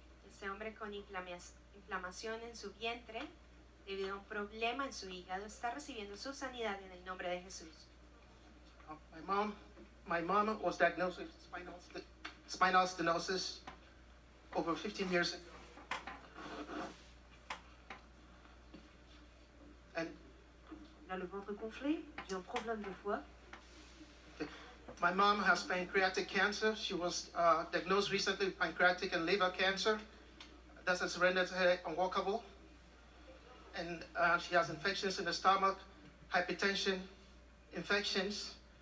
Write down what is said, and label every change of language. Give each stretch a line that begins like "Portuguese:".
Spanish: Este hombre con inflamación en su vientre debido a un problema en su hígado está recibiendo su sanidad en el nombre de Jesús.
English: My mom was diagnosed with spinal stenosis over 15 years ago. And
French: Elle a le ventre gonflé, j'ai un problème de foie.
English: my mom has pancreatic cancer. She was diagnosed recently with pancreatic and liver cancer. That has rendered her unwalkable. And she has infections in the stomach, hypertension, infections.